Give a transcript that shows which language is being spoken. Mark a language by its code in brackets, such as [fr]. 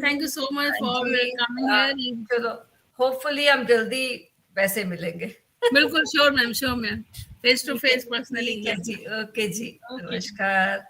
[en] Thank you so much for coming here. [hi] चलो, hopefully हम जल्दी वैसे मिलेंगे। [en] बिल्कुल, sure ma'am. Face to face personally. [hi] Okay जी, नमस्कार।